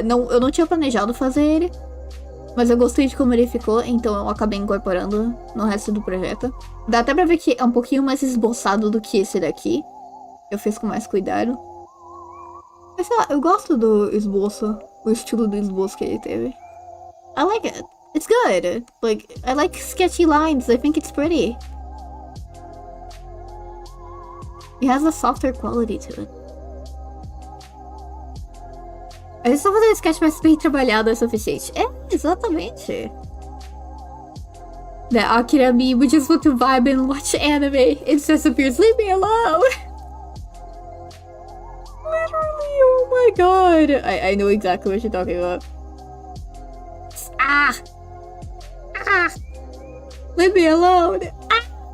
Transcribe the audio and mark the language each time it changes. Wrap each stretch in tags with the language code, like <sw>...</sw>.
<pt>eu não tinha planejado fazer ele. Mas eu gostei de como ele ficou, então eu acabei incorporando no resto do projeto. Dá até pra ver que é um pouquinho mais esboçado do que esse daqui. Eu fiz com mais cuidado. Mas sei lá, eu gosto do esboço. O estilo do esboço que ele teve.</pt> <en>I like it. It's good. Like, I like sketchy lines. I think it's pretty. It has a softer quality to it.</en> <pt>Às vezes só fazer um sketch mais bem trabalhado é suficiente. É, exatamente.</pt> <en>The Akira meme would just want to vibe and watch anime. It just appears, leave me alone. Literally, oh my god. I know exactly what you're talking about. Ah! Ah! Leave me alone. Ah!</en>